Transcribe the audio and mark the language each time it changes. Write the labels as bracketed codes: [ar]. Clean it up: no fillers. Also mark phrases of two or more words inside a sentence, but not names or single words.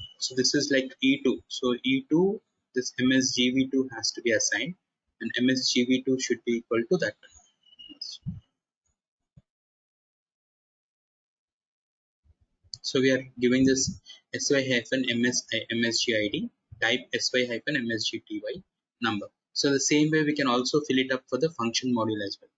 [en] So this is like E2. So E2, this MSGV2 has to be assigned, and MSGV2 should be equal to that. So we are giving this sy-msgid type sy-msgty number. So the same way we can also fill it up for the function module as well.